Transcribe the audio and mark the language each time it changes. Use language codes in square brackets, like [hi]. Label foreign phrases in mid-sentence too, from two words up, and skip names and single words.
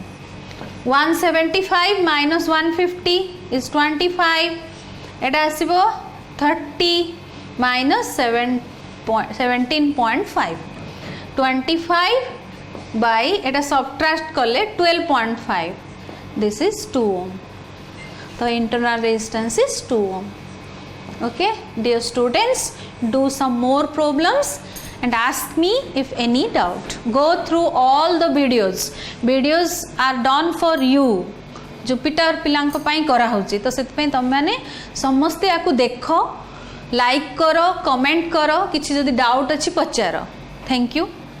[en] 175 minus 150 is 25, [or] ଏଇଟା ଆସିବ 30 minus 17.5, 25 by ଏଇଟା ସବଟ୍ରାକ୍ଟ କଲେ 12.5, [en] this is 2 ohm. So internal resistance is 2 ohm. Okay, dear students, do some more problems and ask me if any doubt. Go through all the videos. Videos are done for you. [or] Jupyter ପିଲାଙ୍କ ପାଇଁ କରା ହୋଇଛି, ତ ସେଥି ପାଇଁ ତୁମ ମାନେ ସମସ୍ତେ ଆଉ ଦେଖ, ଲାଇକ କର, କମେଣ୍ଟ କର, କିଛି ଯଦି ଡାଉଟ ଅଛି ପଚାର. [en] Thank you.